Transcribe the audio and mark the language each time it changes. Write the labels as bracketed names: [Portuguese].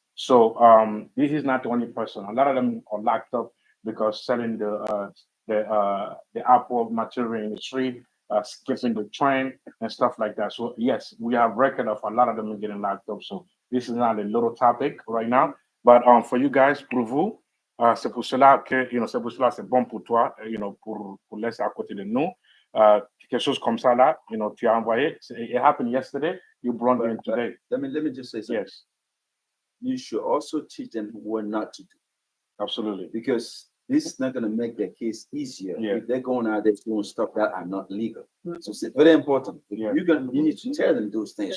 [English] So this is not the only person. A lot of them are locked up because selling the Apple material in the street, skipping the train and stuff like that. So yes, we have record of a lot of them getting locked up. So this is not a little topic right now, but for you guys, [French] pour vous. C'est pour cela que, c'est pour cela c'est bon pour toi, pour laisser à côté de nous. Quelque chose comme ça là, tu as envoyé. [English] It happened yesterday. You brought it in today. Let me just say something. Yes, You should also teach them what not to do, absolutely. because this is not going to make their case easier. Yeah. If they're going out there doing stuff that are not legal. So it's very important. Yeah. You need to tell them those things.